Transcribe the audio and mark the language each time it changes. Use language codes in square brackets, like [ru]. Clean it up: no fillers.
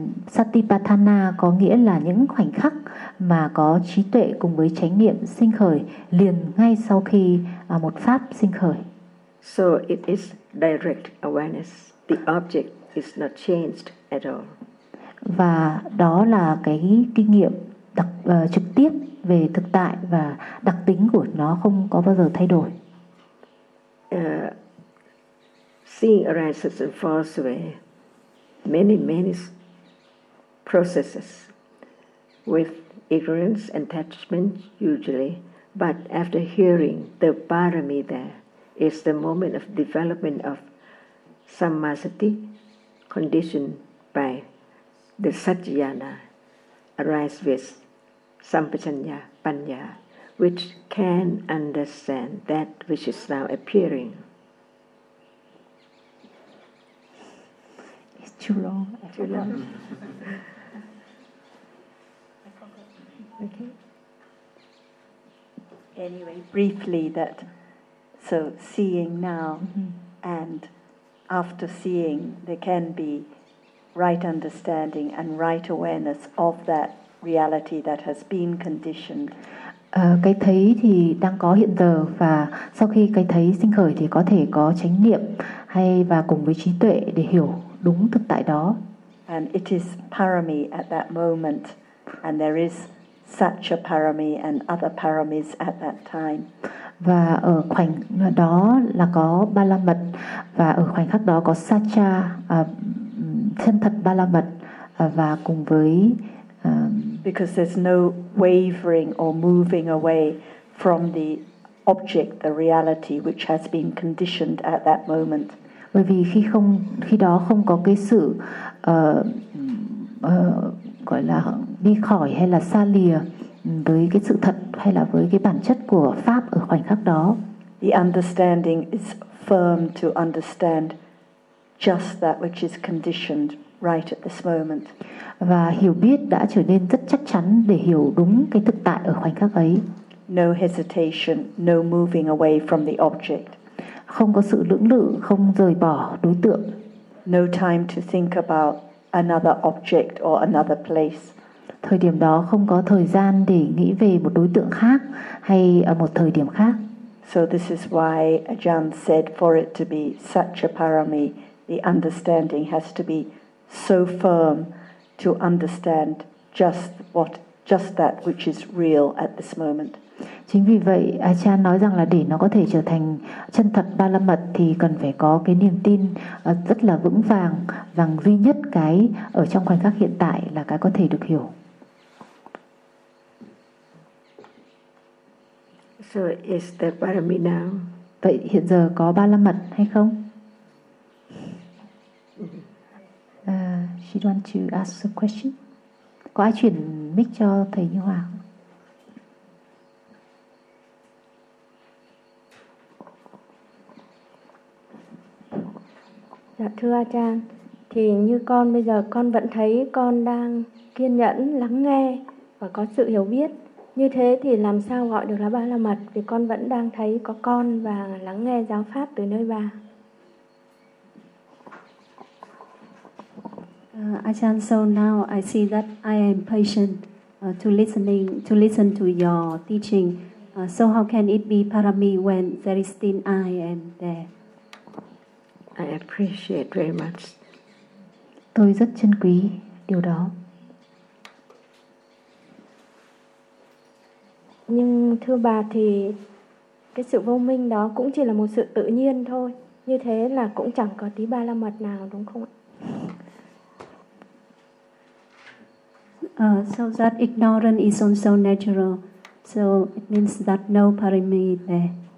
[vi] Satipatthana có nghĩa là những khoảnh khắc mà có trí tuệ cùng với chánh niệm sinh khởi liền ngay sau khi một pháp sinh khởi. [en] So it is direct awareness. The object is not changed at all. [vi] Và đó là cái kinh nghiệm đặc trực tiếp về thực tại, và đặc tính của nó không có bao giờ thay đổi. [en] Seeing arises and falls away, many many processes with ignorance and attachment usually, but after hearing the parami, there is the moment of development of sammasati conditioned by the satyana, arise with sampajanya panya, which can understand that which is now appearing. Too long. Okay. Anyway, briefly, that so seeing now, mm-hmm. and after seeing, there can be right understanding and right awareness of that reality that has been conditioned. [vi] Cái thấy thì đang có hiện giờ, và sau khi cái thấy sinh khởi thì có thể có chánh niệm hay và cùng với trí tuệ để hiểu đúng thực tại đó. [en] And it is parami at that moment, and there is such a parami and other paramis at that time. [vi] Và ở khoảnh đó là có ba la mật, và ở khoảnh khắc đó có satcha, chân thật ba la mật, và cùng với [en] because there's no wavering or moving away from the object, the reality which has been conditioned at that moment. [vi] Bởi vì khi đó không có cái sự gọi là đi khỏi hay là xa lìa với cái sự thật hay là với cái bản chất của pháp ở khoảnh khắc đó. [en] The understanding is firm to understand just that which is conditioned right at this moment. [vi] Và hiểu biết đã trở nên rất chắc chắn để hiểu đúng cái thực tại ở khoảnh khắc ấy. [en] No hesitation, no moving away from the object. [vi] Không có sự lưỡng lự, không rời bỏ đối tượng. [en] No time to think about another object or another place. [vi] Thời điểm đó không có thời gian để nghĩ về một đối tượng khác hay ở một thời điểm khác. [en] So this is why Ajahn said for it to be such a parami, the understanding has to be so firm to understand just that which is real at this moment. [vi] Chính vì vậy Ajahn nói rằng là để nó có thể trở thành chân thật ba la mật thì cần phải có cái niềm tin rất là vững vàng rằng duy nhất cái ở trong khoảnh khắc hiện tại là cái có thể được hiểu. [en] So is the parami now? [vi] Vậy hiện giờ có ba la mật hay không? [en] She'd want to ask a question. [vi] Có ai chuyển mic cho thầy Như Hòa? Dạ thưa A Chan, thì như con bây giờ con vẫn thấy con đang kiên nhẫn lắng nghe và có sự hiểu biết. Như thế thì làm sao gọi được là ba la mật, vì con vẫn đang thấy có con và lắng nghe giáo pháp từ nơi bà. [en] Ajahn, so now I see that I am patient to listen to your teaching. So how can it be parami when there is still I am there? I appreciate very much. [vi] Tôi rất trân quý điều đó. Nhưng thưa bà thì cái sự vô minh đó cũng chỉ là một sự tự nhiên thôi. Như thế là cũng chẳng có tí ba la mật nào, đúng không ạ? [en] So that ignorance is also natural. So it means that no parami there.